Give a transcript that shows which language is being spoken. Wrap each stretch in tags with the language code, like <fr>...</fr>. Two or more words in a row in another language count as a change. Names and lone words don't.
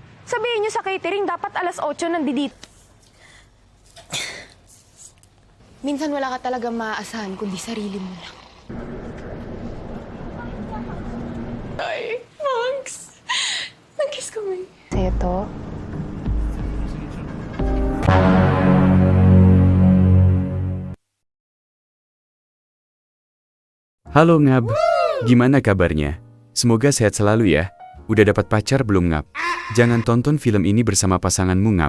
<tl>Sabihin niyo sa catering, dapat alas 8 nandito. Minsan wala ka talaga maaasahan kundi sarili mo lang. Ay, Max! Nag-kiss kami. Sa'yo to?</tl> <id>Halo Ngab, gimana kabarnya? Semoga sehat selalu ya. Udah dapat pacar belum Ngab? Jangan tonton film ini bersama pasanganmu Ngab.</id>